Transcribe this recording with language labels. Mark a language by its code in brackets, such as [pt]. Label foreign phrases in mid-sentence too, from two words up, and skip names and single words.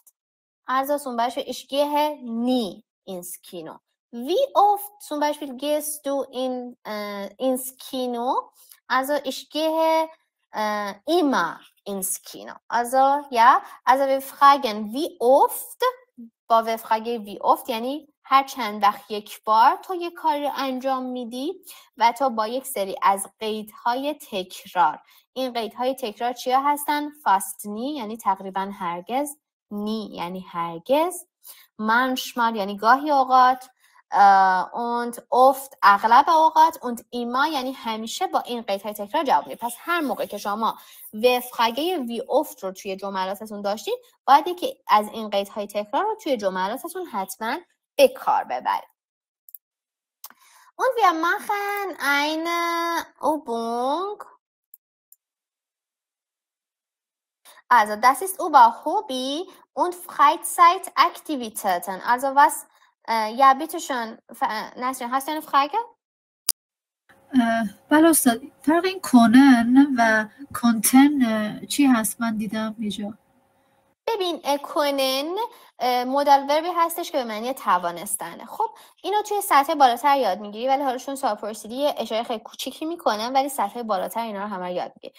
[de] Also zum Beispiel ich gehe nie ins Kino. Wie oft zum Beispiel gehst du ins Kino? Also ich gehe immer ins Kino. Also ja, also wir fragen wie oft. [fa] با [de] wir fragen wie oft [fa] یعنی هر چند وقت یک بار تو یک کاری رو انجام میدی و تو با یک سری از قیدهای تکرار. این قیدهای تکرار چیا هستن؟ [de] fast nie [fa] یعنی تقریبا هرگز، nie یعنی هرگز، manchmal یعنی گاهی اوقات، [de] und oft [fa] اغلب اوقات، [de] und immer [fa] یعنی همیشه با این قیدهای تکرار جواب میدید. پس هر موقع که شما وفقه وی oft رو توی جملاتتون داشتید باید که از این قیدهای تکرار رو توی جملاتتون حتما به کار ببرید. [de] Und wir machen eine Übung. Also das ist über Hobby und Freizeitaktivitäten. Also was, ja bitte schön, Nasrin, hast du eine Frage? [fa] بله استاد، فرق این کنن و کنتن چی هست؟ من دیدم اینجا. ببین کنن مودال وربی هستش که به معنی توانستنه. خب اینو توی سطح بالاتر یاد میگیری، ولی حالا چون سوال پرسیدی اشاره خیلی کوچیکی میکنم، ولی سطح بالاتر اینا رو همه رو یاد میگیری.